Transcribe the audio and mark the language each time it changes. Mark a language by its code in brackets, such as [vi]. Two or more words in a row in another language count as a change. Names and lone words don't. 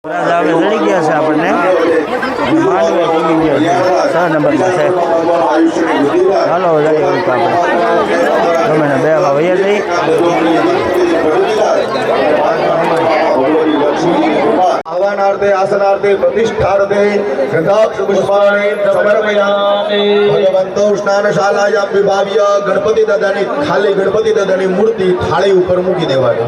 [gu] આપણે ચડી ગયા છે આપણને માંડવે પૂગી ગયા છે 6 નંબરમાં છે. ચાલો જઈએ આપણે ગમે ને બે વૈયા જઈ [sa] आवानार्थे आसनार्थे प्रतिष्ठार्थे गंधाक्ष पुष्पाणि समर्पयामि. भगवंतो स्नानशालायां विभाव्य [gu] ગણપતિ દાદાની ખાલી ગણપતિ દાદાની મૂર્તિ થાળી ઉપર મૂકી દેવાની.